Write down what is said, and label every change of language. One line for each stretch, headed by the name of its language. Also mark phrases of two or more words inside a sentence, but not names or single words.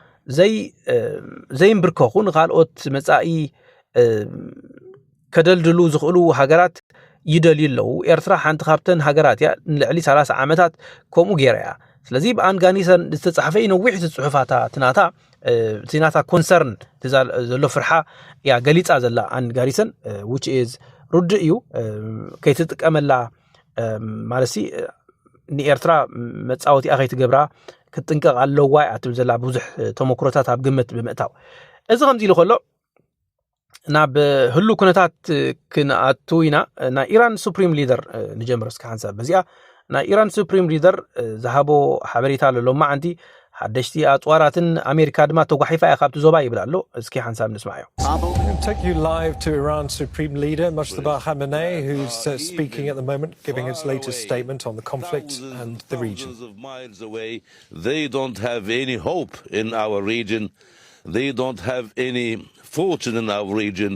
Tigrinya: ዘይንብርከኹ ንኻልኦት መጻኢ ከደልድሉ ዝኽእሉ ሃገራት ይደልዩ ኣለዉ ኤርትራ ሓንቲ ካብተን ሃገራት እያ ንልዕሊ 30 ዓመታት ከምኡ ገይራ እያ ስለዚ ብኣንጋኒሰን ዝተጻሕፈ ነዊሕ ጽሑፋታ ትናታ ኮንሰርን ዘሎ ፍርሓ እያ ገሊጻ ዘላ ኣንጋሪሰን
English: which is
Tigrinya: ሩድ እዩ ከይትጥቀመላ ማለሲ ንኤርትራ መጻወቲ ኣኸይትገብራ ክትጥንቀቕ ኣለዋ እትብል ዘላ ብዙሕ ተመክሮታት ኣብ ግምት ብምእታው እዚ ከምዚ ኢሉ ከሎ ናብ ህሉ ኩነታት ክንኣቱ ኢና ናይ ኢራን
English: Supreme Leader
Tigrinya: ንጀምር እስከ ሓንሳብ በዚኣ ናይ ኢራን
English: Supreme Leader
Tigrinya: ዝሃቦ ሓበሬታ ኣሎ ማዓንቲ ሓደሽቲ ኣጽዋራትን ኣሜሪካ ድማ ተጓሒፋ እያ ካብቲ ዞባ ይብል ኣሎ እስኪ ሓንሳብ ንስማዕ እዩ
English: Take you live to Iran's Supreme Leader, Mojtaba Khamenei, who's speaking at the moment, giving his latest statement on the conflict and the region. Of miles away, they don't have any hope in our region. They don't have any fortune in our region.